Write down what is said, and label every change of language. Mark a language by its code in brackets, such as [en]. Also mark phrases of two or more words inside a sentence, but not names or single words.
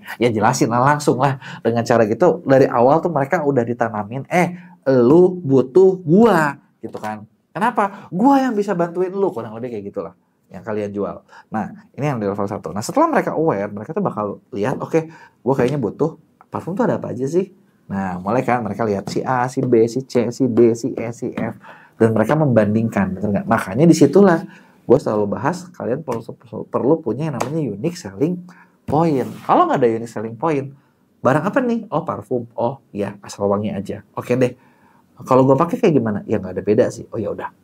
[id] Ya jelasin lah langsung lah. Dengan cara gitu dari awal tuh mereka udah ditanamin, lu butuh gua, gitu kan. Kenapa? Gua yang bisa bantuin lu, kurang lebih kayak gitulah yang kalian jual. Nah ini yang di level 1. Nah setelah mereka aware, mereka tuh bakal lihat, oke, gua kayaknya butuh parfum tuh ada apa aja sih? Nah mulai kan mereka lihat si A, si B, si C, si D, si E, si F, dan mereka membandingkan, betul nggak? Makanya disitulah gue selalu bahas kalian perlu punya yang namanya [en] unique selling point. [id] Kalau nggak ada [en] unique selling point, [id] barang apa nih? Oh parfum. Oh ya asal wangi aja. Oke deh. Kalau gue pakai kayak gimana? Ya nggak ada beda sih. Oh ya udah.